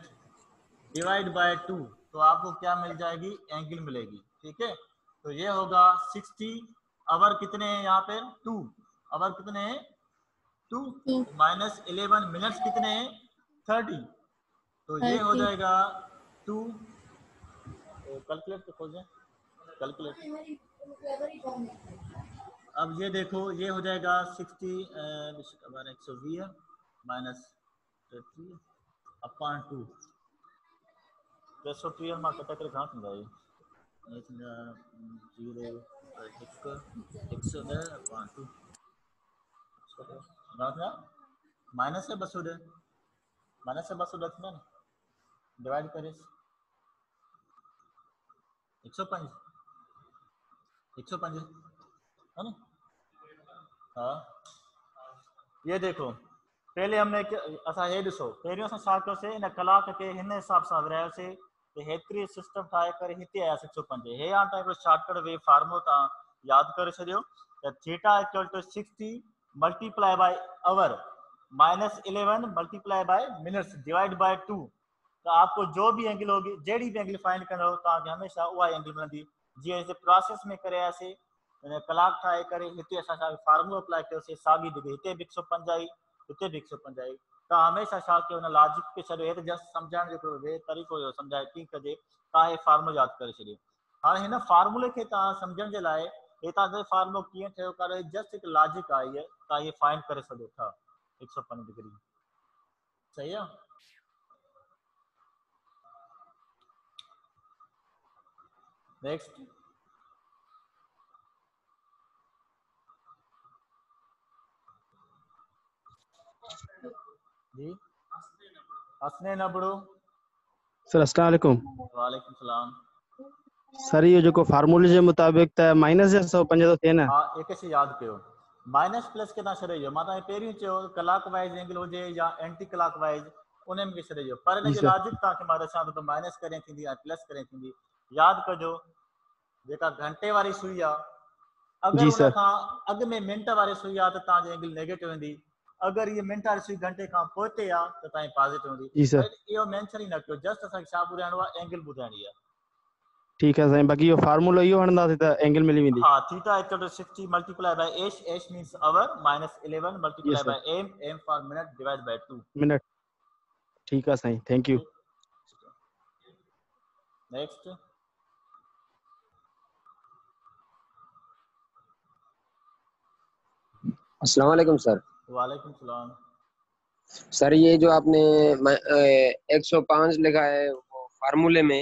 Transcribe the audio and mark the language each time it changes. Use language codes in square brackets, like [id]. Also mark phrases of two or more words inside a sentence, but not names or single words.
[en] divide by 2 [hi] तो आपको क्या मिल जाएगी एंगल मिलेगी ठीक है तो ये होगा 60 आवर कितने हैं यहाँ पे 2 आवर कितने हैं 2 [en] minus 11 minutes [hi] कितने हैं 30 तो ये हो जाएगा 2 कैलकुलेट तो खोल कैलकुलेट अब ये देखो ये हो जाएगा 60 [en] 120 minus 30 upon 2 330 [sd] मां कटे करे घणा थींदा इहे 0 [en] 110 upon 2 [sd] घणा थिया माइनस 210 माइनस 210 थींदा न डिवाइड करे 105 [hi] है ना हाँ ये देखो पहले हमने [sd] असां हे ॾिसो पहिरियों असां छा कयोसीं इन कलाक खे हिन हिसाब सां विरायोसीं त हेतिरी सिस्टम ठाहे करे हिते आयासीं 105 हे हाणे तव्हां हिकिड़ो शॉर्टकट वे फार्मूलो तव्हां यादि करे छॾियो त [en] theta equal to 60 multiply by hour minus 11 multiply by minutes divide by 2 [hi] तो आपको जो भी एंगल होगी [sd] जहिड़ी भी एंगल फाइंड कंदो तव्हांखे हमेशह उहा एंगल मिलंदी जीअं हिते प्रोसेस में करे आयासीं कलाक ठाहे करे हिते असां छा फार्मूलो अप्लाई कयोसीं साॻी डिग्री हिते बि 105 आई हिते बि 105 आई त हमेशह छा कयो हुन लॉजिक खे छॾियो हे त जस्ट सम्झाइण जो हिकिड़ो तरीक़ो हुयो सम्झाए कीअं कजे तव्हां हे फार्मूलो यादि करे छॾियो हाणे हिन फार्मूले खे तव्हां सम्झण जे लाइ हे तव्हां फार्मूलो कीअं ठहियो करे जस्ट हिकु लॉजिक आहे हीअ तव्हां इहे फाइंड करे सघो था 105 डिग्री सही है। नेक्स्ट जी, हंसने नबड़ो। [ar] सर अस्सलाम वालेकुम। वालेकुम सलाम। [sd] सर ये जो फार्मूले जे मुताबिक त माइनस जे 105 तो थे ना। हाँ, एक से याद कयो, माइनस प्लस के छॾे जो मां तव्हांखे पहिरियों चयो [en] clock wise [sd] एंगल हुजे या [en] anti clock wise [sd] उन में छॾे जो, पर जी हिन जो सर। लॉजिक तव्हांखे मां ॾसां थो त माइनस करे थींदी या प्लस करे थींदी। यादि कजो जेका घंटे वारी सुई आहे, अगरि जी उन सर। खां अॻु में मिंट वारी सुई आहे त तव्हांजी एंगल नेगेटिव ईंदी, अगरि ये मिंट वारी सुई घंटे खां पोइ ते आहे त तव्हांजी पॉजिटिव हूंदी। जी सर। इहो मेंशन ई न कयो, जस्ट असांखे छा ॿुधाइणो आहे, एंगल ॿुधाइणी आहे। [hi] ठीक है [sd] साईं, बाक़ी यो फार्मूलो इहो हणंदासीं त एंगल मिली वेंदी। [en] हाँ, theta equal to 60 multiply by h, h means hour, minus 11 यस multiply सर। by m, m for minute divided by 2। [hi] मिनट। ठीक है साईं, [en] thank you. [hi] नेक्स्ट [ar] अस्सलाम वालेकुम सर। वालेकुम सलाम। [hi] सर ये जो आपने 105 लिखा है वो फार्मूले में,